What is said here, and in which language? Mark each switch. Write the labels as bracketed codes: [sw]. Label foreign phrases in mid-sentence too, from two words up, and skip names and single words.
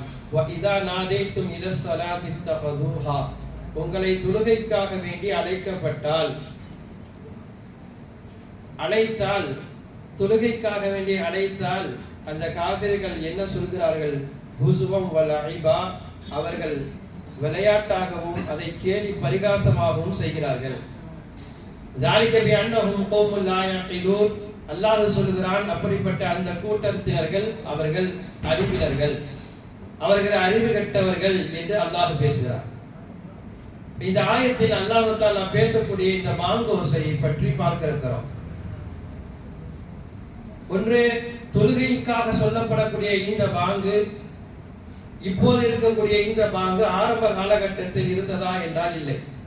[ar] وإذا ناديتم إلى الصلاة اتخذوها, [ta] உங்களை தொழுகைக்காக வேண்டி அழைத்தால் தொழுகைக்காக வேண்டி அழைத்தால் அந்த காபிர்கள் என்ன சொல்கிறார்கள்? [ar] هزوا ولعبا, [ta] அவர்கள் விளையாட்டாகவும் அதை கேலி பரிகாசமாகவும் செய்கிறார்கள். [ar] ذَلِكَ بِأَنَّهُمْ قَوْمٌ لَا يَعْقِلُونَ, [ta] அல்லாஹ் சொல்கிறான், அப்படிப்பட்ட அந்த கூட்டத்தினர்கள் அவர்கள் அறிவிலர்கள், அவர்கள் அறிவு கெட்டவர்கள் என்று அல்லாஹ் பேசுகிறார். இந்த ஆயத்தில் அல்லாஹ் தஆலா பேசக்கூடிய இந்த பாங்கோசையை பற்றி பார்க்க இருக்கிறோம். ஒன்று, தொழுகைக்காக சொல்லப்படக்கூடிய இந்த பாங்கு, இப்போது இருக்கக்கூடிய இந்த பாங்கு ஆரம்ப காலகட்டத்தில் இருந்ததா என்றால் இல்லை.